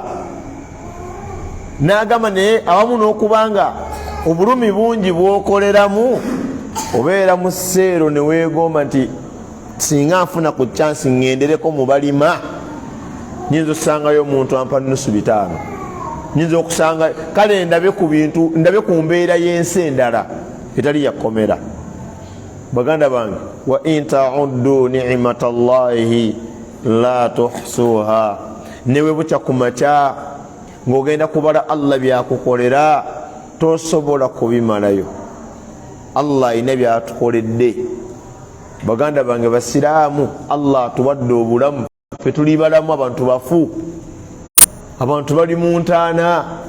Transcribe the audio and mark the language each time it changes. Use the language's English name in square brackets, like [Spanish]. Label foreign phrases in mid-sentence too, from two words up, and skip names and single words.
[Ganda] N'agamba naye awamu n'okubanga obulumi bungi bw'okoleramu, obeera mu sseero ne weegomba nti singa nfuna ku chansi ŋŋendereko mu balima, nyinza okusangayo omuntu ampa nusu 5, nyinza okusanga kale ndabe ku bintu, ndabe ku mbeera y'ensi endala etali yakomera. Baganda bange, [Arabic] وإن تعدوا نعمة الله لا تحصوها, [Ganda] newe bukya ku makya ng'ogenda kubala Allah byakukolera tosobola kubimalayo. Allah alina byatukoledde. Baganda bange basiraamu, Allah atuwadde obulamu, ffe tuli balamu abantu bafu, abantu bali mu ntaana.